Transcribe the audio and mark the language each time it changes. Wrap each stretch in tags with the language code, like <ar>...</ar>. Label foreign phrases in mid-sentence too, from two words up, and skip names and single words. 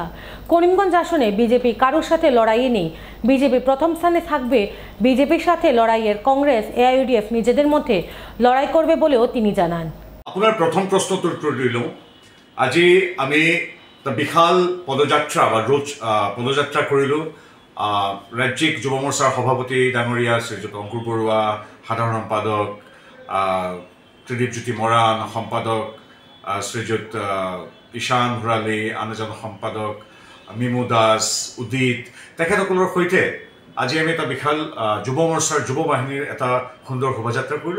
<bn>করিমগঞ্জ আসনে বিজেপি কারোর সাথে লড়াইয়ে নেই, বিজেপি প্রথম স্থানে থাকবে। বিজেপির সাথে লড়াইয়ের কংগ্রেস AIUDF নিজেদের মধ্যে লড়াই করবে বলেও তিনি জানান।</bn> <as>আপনার প্রথম প্রশ্নটোর উত্তর দিল। আজি আমি বিশাল পদযাত্রা বা রোজ পদযাত্রা কৰিলোঁ। ৰাজ্যিক যুৱ মোৰ্চাৰ সভাপতি ডাঙৰীয়া শ্ৰীযুত অংকুৰ বৰুৱা, সাধাৰণ সম্পাদক ত্ৰিদীপ জ্যোতি মৰাণ, সম্পাদক শ্ৰীযুত ঈশান ভৰালী, আন এজন সম্পাদক মিমু দাস, উদিত, তেখেতসকলৰ সৈতে আজি আমি এটা বিশাল যুৱ মোৰ্চাৰ যুৱ বাহিনীৰ এটা সুন্দৰ শোভাযাত্ৰা কৰিলোঁ।</as>